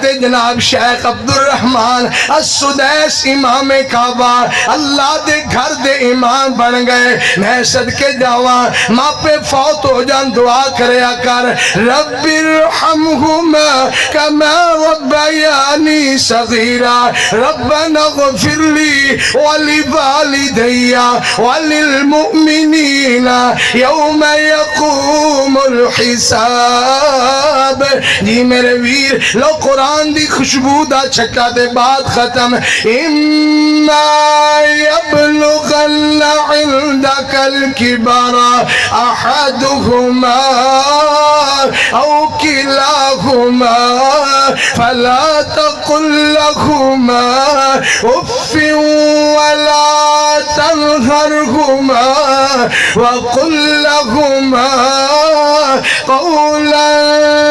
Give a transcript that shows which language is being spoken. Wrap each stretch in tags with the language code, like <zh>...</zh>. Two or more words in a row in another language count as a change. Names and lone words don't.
<pa>جناب شیخ عبد الرحمن السدیس امام کعبہ اللہ دے گھر دے امام بن گئے میں صدقے جاواں ماں پہ فوت ہو جان دعا کریا کر</pa> <ar>رب ارحمہما کما ربیانی صغیرا ربنا اغفر لی ولوالدی وللمؤمنین یوم یقوم</ar> <pa>الحساب جی میرے ویر لو قرآن دی خوشبو دا چھکا دے بعد ختم اما</pa> <ar>یبلغن عندک الکبر احدہما او کلاہما فلا تقل لہما اف ولا تنہرہما وقل لہما قولا</ar>